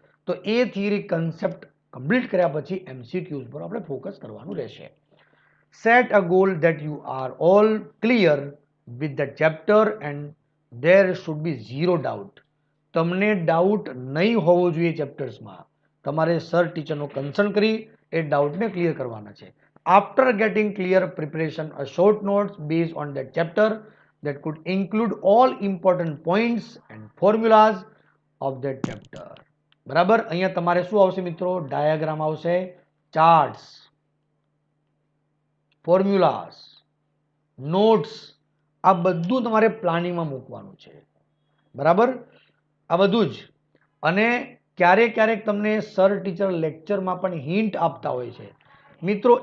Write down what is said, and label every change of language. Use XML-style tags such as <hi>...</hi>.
<gu>તો એ theory concept complete કર્યા પછી એમસીક્યુઝ પર આપણે ફોકસ કરવાનું રહેશે.</gu> <en>Set a goal that you are all clear with the chapter and there should be zero doubt.</en> <gu>તમને ડાઉટ નહીં હોવો જોઈએ ચેપ્ટર્સમાં. તમારે સર ટીચરનો કન્સર્ન કરી એ ડાઉટને ક્લિયર કરવાના છે.</gu> <en>After getting clear preparation a short notes based on that chapter that could include all important points and formulas of that chapter.</en> <gu>બરાબર. અહીંયા તમારે શું આવશે મિત્રો? ડાયાગ્રામ આવશે, ચાર્ટ્સ, ફોર્મ્યુલાસ, નોટ્સ, આ બધું તમારે પ્લાનિંગમાં મૂકવાનું છે. બરાબર, આ બધું જ. અને ક્યારેક ક્યારેક તમને સર ટીચર લેક્ચરમાં પણ હિન્ટ આપતા હોય છે મિત્રો.</gu>